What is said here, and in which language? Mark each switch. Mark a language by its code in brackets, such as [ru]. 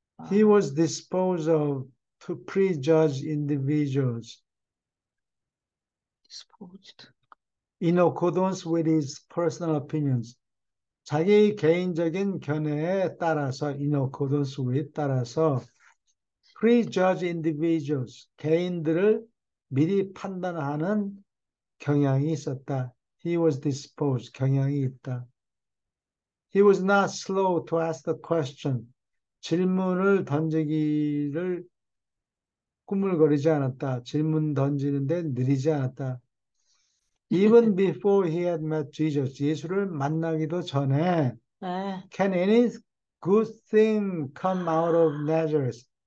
[en] he was disposed of to prejudge individuals disposed. in accordance with his personal opinions. [ko] 자기 개인적인 견해에 따라서, [en] in accordance with, [ko] 따라서 [en] prejudge individuals, [ko] 개인들을 미리 판단하는 경향이 있었다. [en] He was disposed, [ko] 경향이 있다. [en] He was not slow to ask the question. [ko] 질문을 던지기를 꾸물거리지 않았다. 질문 던지는데 느리지 않았다. [en] Even before he had met Jesus, [ko] 예수를 만나기도 전에 에, [en] Can any good thing come out of Nazareth?